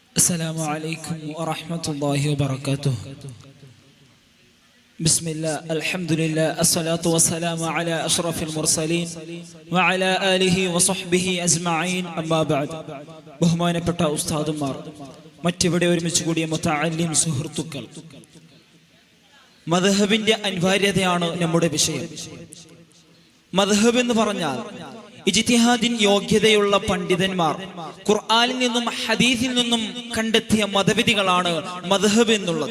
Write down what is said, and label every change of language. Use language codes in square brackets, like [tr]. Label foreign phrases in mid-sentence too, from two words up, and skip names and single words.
[ar] السلام عليكم ورحمة الله وبركاته. بسم الله الحمد لله الصلاة والسلام على أشرف المرسلين وعلى آله وصحبه أجمعين أما بعد. [ml] ബഹുമാനപ്പെട്ട ഉസ്താദുമാർ, മറ്റിവിടെ ഒരുമിച്ച് കൂടിയ മുതഅല്ലിം സുഹൃത്തുക്കൾ, മദ്ഹബിന്റെ അനിവാര്യതയാണ് നമ്മുടെ വിഷയം. മദ്ഹബ് എന്ന് പറഞ്ഞാൽ ഇജ്തിഹാദിൻ യോഗ്യതയുള്ള പണ്ഡിതന്മാർ ഖുർആനിൽ നിന്നും ഹദീസിൽ നിന്നും കണ്ടെത്തിയ മതവിധികളാണ് മദ്ഹബ് എന്നുള്ളത്.